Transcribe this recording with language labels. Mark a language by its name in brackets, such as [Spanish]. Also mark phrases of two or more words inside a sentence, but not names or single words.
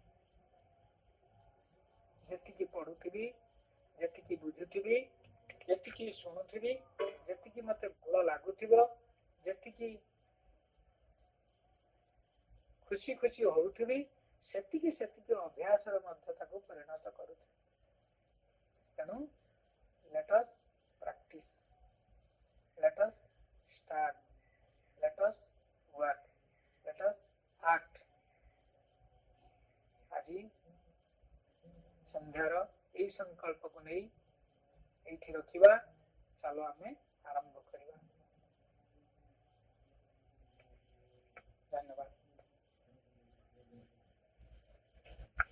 [Odia] ଯେତିକି ପଢୁଥିବି, ଯେତିକି ବୁଝୁଥିବି, ଯେତିକି ଶୁଣୁଥିବି, ଯେତିକି ମତେ ଭଲ ଲାଗୁଥିବ, ଯେତିକି ଖୁସି ଖୁସି ହଉଥିବି, ସେତିକି ସେତିକି ଅଭ୍ୟାସରେ ମଧ୍ୟ ତାକୁ ପରିଣତ କରୁଥିବି। [English] ତେଣୁ let us practice, let us start, let us work, let us act। [Odia] ଆଜି ସନ୍ଧ୍ୟାର ଏଇ ସଂକଳ୍ପକୁ ନେଇ ଏଇଠି ରଖିବା। ଚାଲ ଆମେ ଆରମ୍ଭ କରିବା। ଧନ୍ୟବାଦ।